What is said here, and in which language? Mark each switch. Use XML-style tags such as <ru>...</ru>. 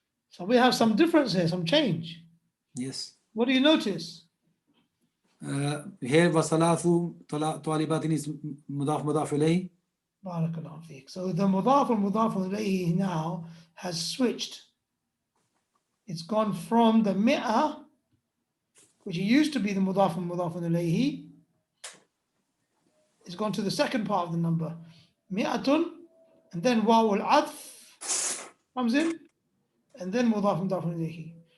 <en>So we have some difference here, some change. Yes. What do you notice?</en> <ar>Here وثلاث طالبات is مضاف إليه. بارك الله فيك.</ar> <en>So the مضاف والمضاف إليه now has switched. It's gone from the mi'ah, which used to be the مضاف والمضاف إليه. It's gone to the second part of the number. مئة, and then واو العطف comes in, and then مضاف مضاف إليه.</en>